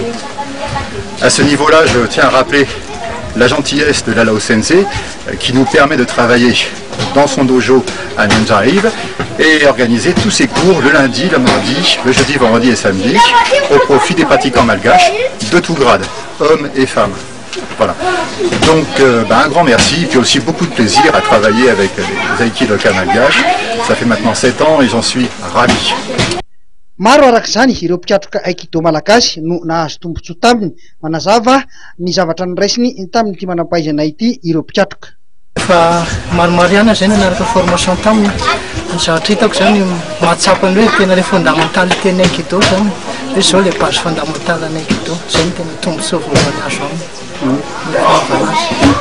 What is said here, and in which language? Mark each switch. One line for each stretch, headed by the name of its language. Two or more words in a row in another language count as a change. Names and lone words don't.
French: À ce niveau-là, je tiens à rappeler la gentillesse de Lalao Sensei qui nous permet de travailler dans son dojo à Miandrarivo et organiser tous ces cours le lundi, le mardi, le jeudi, vendredi et samedi au profit des pratiquants malgaches de tout grade, hommes et femmes. Voilà. Donc un grand merci et puis aussi beaucoup de plaisir à travailler avec les aikidoka malgaches. Ça fait maintenant 7 ans et j'en suis ravi.
Malagasy: Maro arak'izany ireo mpiatroka aikido malagasy no nahazo tombotsoa taminy manazava ny zavatra niraisiny tamin'ity manam-pahaizana ity ireo mpiatroka. Fa maromaro ihany zay nanaraka formation taminy ny zavatra hitako zany mahatsapa ny hoe tena le fondamentaly teny aikido zany hoe zao
French: le base fondamentale
Malagasy: ny aikido zay ny tena tombotsoa voalohany azo aminy.